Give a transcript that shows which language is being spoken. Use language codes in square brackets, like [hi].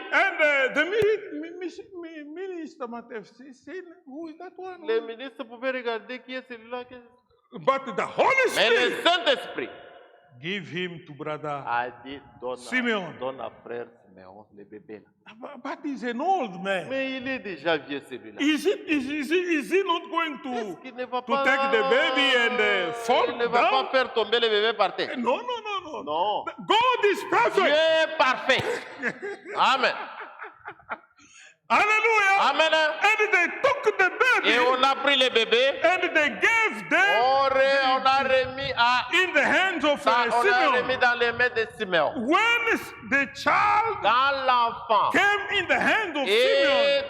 [en] and the minister must have seen who is that one. [fr] Les ministres pouvaient regarder qui est celui-là. [en] But the Holy [fr] Mais le [en] Spirit [fr] Saint-Esprit [en] give him to brother. [fr] a dit [en] Simeon. [fr] donne à frère Siméon le bébé là. [en] But he's an old man. [fr] Mais il est déjà vieux celui-là. [en] Is he not going [fr] Est-ce [en] to [fr] qu'il ne va [en] to [fr] pas [en] take the baby and fall [fr] il ne va pas [en] down? [fr] faire tomber le bébé par terre. [en] No. [fr] Non. [en] God is [fr] Dieu [en] perfect. [fr] est parfait. Amen. Hallelujah. Amen. [en] And they took the baby [fr] Et on a pris le bébé. [en] and they gave them [fr] On a remis à [en] in the hands of [fr] on a remis [en] Simeon. [fr] dans les mains de Siméon. [en] When the child [fr] Quand l'enfant [en] came in the hands of Simeon,